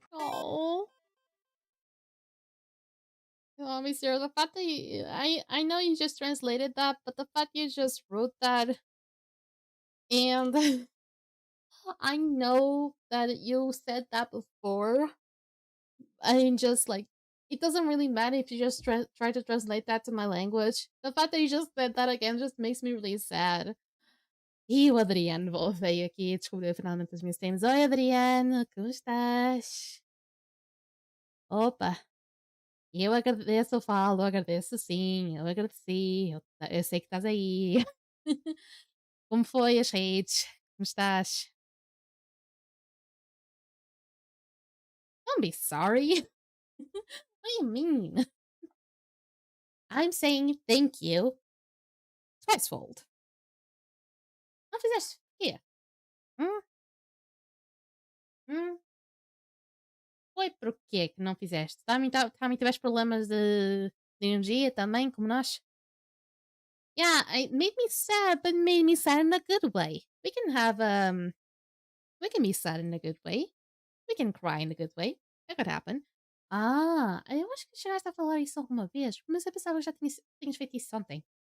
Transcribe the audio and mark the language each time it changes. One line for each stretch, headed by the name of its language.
English: Oh, Monsieur, the fact that I know you just translated that, but the fact you just wrote that, and I know that you said that before. I mean, just like it doesn't really matter if you just try to translate that to my language. The fact that you just said that again just makes me really sad.
Portuguese: E o Adriano veio aqui descobriu finalmente os meus termos. Oi, Adriano, como estás? Opa, eu agradeço, eu falo, eu agradeço sim, eu agradeci, eu sei que estás aí. Como foi as redes? Como estás?
English: Don't be sorry. What do you mean? I'm saying thank you twicefold.
Portuguese: Não fizeste o quê? Hum? Hum? Foi por quê que não fizeste? Também tiveste problemas de energia também, como nós?
English: Yeah, it made me sad, but made me sad in a good way. We can be sad in a good way. We can cry in a good way. That could happen.
Portuguese: Ah, eu acho que chegaste a falar isso alguma vez, mas eu pensava que já tinhas feito isso ontem.